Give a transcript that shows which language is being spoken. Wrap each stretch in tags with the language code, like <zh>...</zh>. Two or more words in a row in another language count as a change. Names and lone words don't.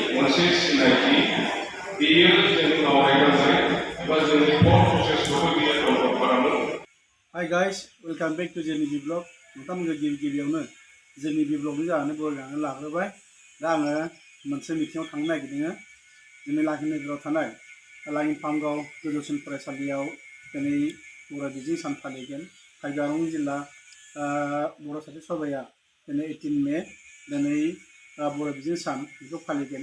<brx>मोनसे सिनायथि बेयो जोंनाव रायज्लायनाय एबा जोंनि</brx> <en>thought processखौबो</en> <brx>बियो डेभेलप खालामो।</brx> <en>Hi guys, welcome back to Jenny Vlog.</en> <brx>नोंथांमोनखौ गिबियावनो जोंनि ब्लगनि जानानै बरायनानै लाग्रोबाय। दा आङो मोनसे मिटिंआव थांनो नागिरदों। जोंनि लाखि नोगोराव थानाय लाखि पामगाव गोजौसिन फरायसालियाव दिनै बर' बिजों सान फालिगोन। कार्बिआंलं जिल्ला बर' साहित्य सभाया दिनै 18 मे दिनै बर' बिजों सान बेखौ फालिगोन।</brx>